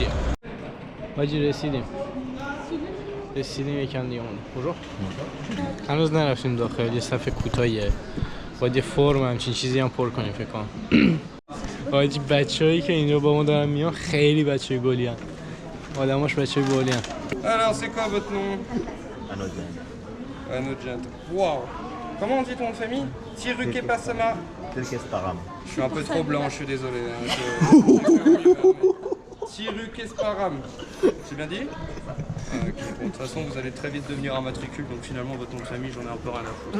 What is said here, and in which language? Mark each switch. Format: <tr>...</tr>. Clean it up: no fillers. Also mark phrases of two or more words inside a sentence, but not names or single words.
<fa>باجی رسیدیم یکم دیگه مونده. هنوز نرفتیم داخل، یه صفحه کوتاهیه باید یه فرم همچین چیزی هم پر کنیم فکر کنم. حاجی بچه‌هایی که اینجا با ما دارن میان خیلی بچه‌ی گلی ان. آدماش بچه‌ی گلی ان.</fa> <fr>Alors c'est quoi votre nom? Anodjent. Waouh. Comment on dit ton nom de famille? Tiruke Passama. Je suis un peu trop blanc, je suis désolé. Tiruke Sparam. C'est bien dit? Ok, bon, de toute façon vous allez très vite devenir un matricule, donc finalement votre nom de famille j'en ai un peu rien à foutre.</fr>